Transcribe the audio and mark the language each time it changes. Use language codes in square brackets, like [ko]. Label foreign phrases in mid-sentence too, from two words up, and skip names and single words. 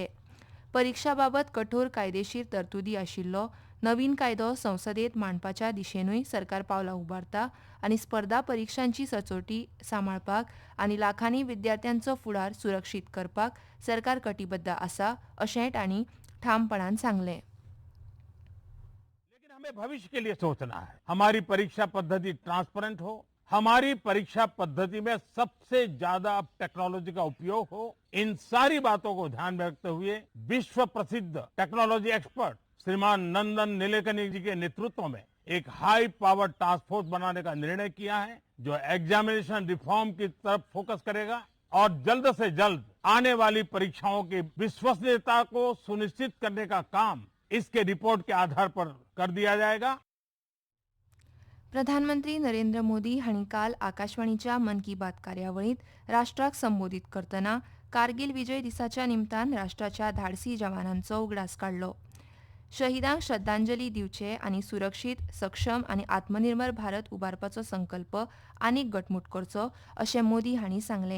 [kok] परीक्षा बाबत कठोर कायदेशीर तरतुदी आशिल्लो नवीन कायदो संसदेत मांडपाच्या दिशेनूय सरकार पावलां उबारता आनी स्पर्धा परीक्षांची सचोटी सांबाळपाक आनी लाखांनी विद्यार्थ्यांचो फुडार सुरक्षीत करपाक सरकार कटिबद्ध आसा अशेंय तांणी ठामपणान सांगलें. [hi] लेकिन हमें भविष्य के लिए सोचना है। हमारी परीक्षा पद्धति ट्रांसपेरेंट हो, हमारी परीक्षा पद्धति में सबसे ज्यादा टेक्नोलॉजी का उपयोग हो, इन सारी बातों को ध्यान में रखते हुए विश्व प्रसिद्ध [en] technology expert [hi] श्रीमान नंदन नीलेकनी जी के नेतृत्व में एक [en] high power task force [hi] बनाने का निर्णय किया है, जो [en] examination reform [hi] की तरफ फोकस करेगा और जल्द से जल्द आने वाली परीक्षाओं की विश्वसनीयता को सुनिश्चित करने का काम इसके रिपोर्ट के आधार पर कर दिया जाएगा. [kok] प्रधानमंत्री नरेंद्र मोदी हांणी काल आकाशवाणीच्या मन की बात कार्यावळींत राष्ट्राक संबोधीत करतना कारगिल विजय दिसाच्या निमतान राष्ट्राच्या धाडसी जवानांचो उगडास काडलो. शहिदांक श्रद्धांजली दिवचे आनी सुरक्षीत, सक्षम आनी आत्मनिर्भर भारत उबारपाचो संकल्प आनीक घटमूट करचो अशें मोदी हांणी सांगलें.